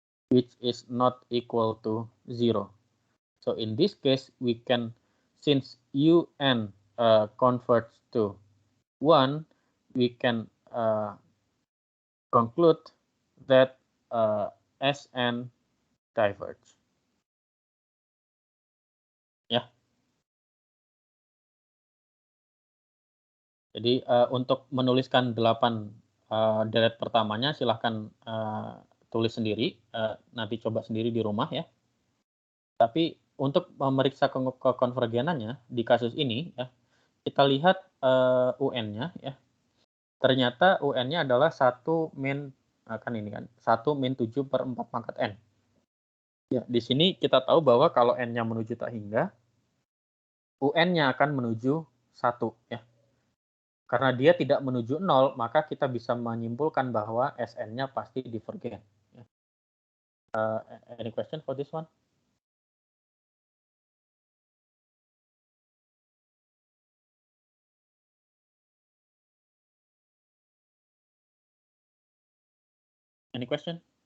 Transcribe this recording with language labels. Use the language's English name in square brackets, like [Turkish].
[English] Which is not equal to 0. So in this case, we can, since UN converts to 1, we can conclude that Sn diverges. Yeah. [Indonesian] Jadi untuk menuliskan 8 deret pertamanya silahkan tulis sendiri, nanti coba sendiri di rumah ya. Tapi untuk memeriksa kekonvergenannya di kasus ini ya, kita lihat UN-nya ya. Ternyata UN-nya adalah 1 min kan ini kan 1 min 7/4 pangkat N. Ya, di sini kita tahu bahwa kalau N-nya menuju tak hingga, UN-nya akan menuju 1 ya. Karena dia tidak menuju 0, maka kita bisa menyimpulkan bahwa SN-nya pasti divergen. [English] Any question for this one? Any question?